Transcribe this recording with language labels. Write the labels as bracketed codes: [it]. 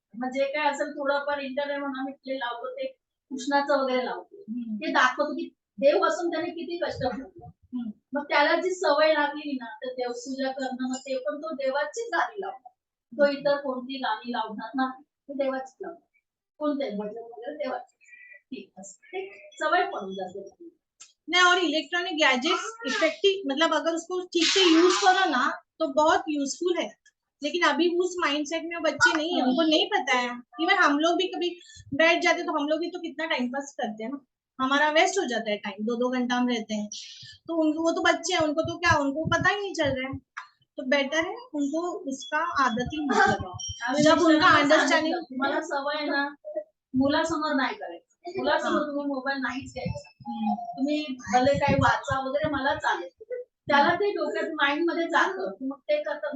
[mr] म्हणजे काय असेल थोडंफार इंटरनेट म्हणून आम्ही ते लावतो, ते कृष्णाचं वगैरे लावतो, ते दाखवतो की देव असून त्याने किती कष्ट घेतलं. मग त्याला जी सवय लागली ना, तर देवपूजा करणं, मग ते पण तो देवाचीच गाणी लावणार. तो इतर कोणती गाणी लावणार नाही, तो देवाचीच लावणार. कोणते भजन वगैरे देवाची. ठीक असते, सवय पडून जाते. [hi] नहीं, और इलेक्ट्रॉनिक गैजेट्स इफेक्टिव मतलब अगर उसको ठीक से यूज करो ना तो बहुत यूजफुल है. लेकिन अभी उस माइंडसेट में बच्चे नहीं है, उनको नहीं पता है. इवन हम लोग भी कभी बैठ जाते तो हम लोग भी तो कितना टाइम पास करते हैं ना, हमारा वेस्ट हो जाता है टाइम. 2-2 घंटा हम रहते हैं. तो वो तो बच्चे हैं, उनको तो क्या, उनको पता ही नहीं चल रहा है. तो बेटर है उनको उसका आदत ही मत लगाओ. जब उनका अंडरस्टँडिंग, [mr] तुम्हाला सवय आहे ना, मुलासमोर नाही करायचं. मुलासमोर तुम्ही मोबाईल नाहीच घ्यायचा. तुम्ही भले काही वाचा वगैरे, मला चालेल. त्याला ते डोक्यात माइंड मध्ये जातं, मग ते करतात.